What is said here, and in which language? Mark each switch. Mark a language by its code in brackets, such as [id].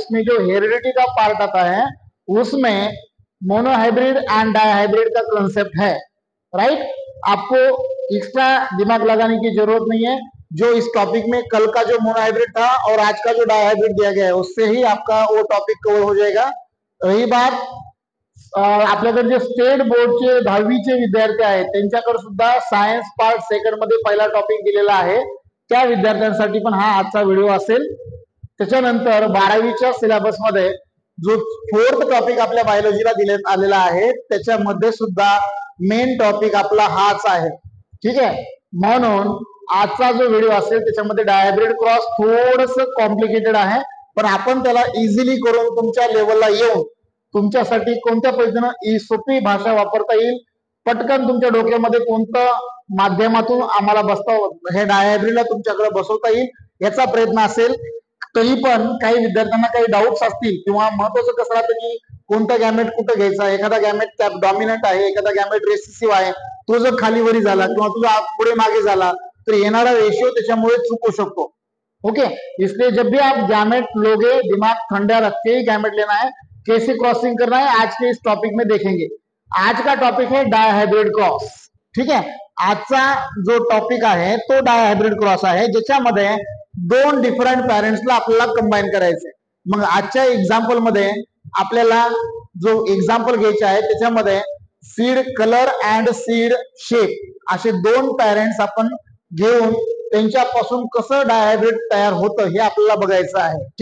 [hi] उसमें जो हेरिडिटी का पार्ट आता है उसमें मोनोहाइब्रिड एंड डायहाइब्रिड का कंसेप्ट है। राइट, आपको एक्स्ट्रा दिमाग लगाने की जरूरत नहीं है। जो इस टॉपिक में कल का जो मोनोहाइब्रिड था और आज का जो डायहाइब्रिड दिया गया है उससे ही आपका वो टॉपिक कव्हर हो जाएगा। [mr] रही बात आपल्याकडे जे स्टेट बोर्डचे 10वीचे विद्यार्थी आहेत त्यांच्याकडे सुद्धा सायन्स पार्ट सेकंड मध्ये पहिला टॉपिक दिलेला आहे। त्या विद्यार्थ्यांसाठी पण हा आजचा व्हिडिओ असेल। त्याच्यानंतर 12वीच्या सिलेबस मध्ये जो 4th टॉपिक आपल्या बायोलॉजीला दिलेला आलेला आहे त्याच्यामध्ये सुद्धा मेन टॉपिक आपला हाच आहे। ठीक आहे, म्हणून आजचा जो व्हिडिओ असेल त्याच्यामध्ये डायहाइब्रिड क्रॉस थोडंसं कॉम्प्लिकेटेड आहे, पण आपण त्याला इझिली करून तुमच्या लेवलला येऊन तुमच्यासाठी कोणत्या पद्धतीने सोपी भाषा वापरता येईल, पटकन तुमच्या डोक्यामध्ये कोणतं माध्यमातून आम्हाला बसता हे डायहाइब्रिडला तुमच्याकडे बसवता येईल याचा प्रयत्न असेल। तरी पण काही विद्यार्थ्यांना काही डाऊट्स असतील किंवा महत्वाचं कसं राहतं की कोणता गॅमेट कुठं घ्यायचा, एखादा गॅमेट डॉमिनंट आहे, एखादा गॅमेट रेसिसिव्ह आहे, तो जर खाली वरी झाला किंवा तुझा पुढे मागे झाला तो येणारा रेशियो त्याच्यामुळे चुकू शकतो। [hi] ओके, इसलिए जब भी आप गैमेट लोगे दिमाग ठंडा रख के ही गैमेट लेना है। कैसे क्रॉसिंग करना है आज के इस टॉपिक में देखेंगे। आज का टॉपिक है डायहाइब्रिड क्रॉस। [mr] ठीक है, आजचा जो टॉपिक आहे तो डायहाइब्रिड क्रॉस आहे ज्याच्यामध्ये 2 डिफरंट पॅरेंट्सला आपल्याला कंबाईन करायचे। मग आजच्या एक्झाम्पल मध्ये आपल्याला जो एक्झाम्पल घ्यायचे आहे त्याच्यामध्ये seed colour and seed shape असे 2 पॅरेंट्स आपण घेऊन त्यांच्यापासून कसं डायहाइब्रिड तयार होतं हे आपल्याला बघायचं आहे।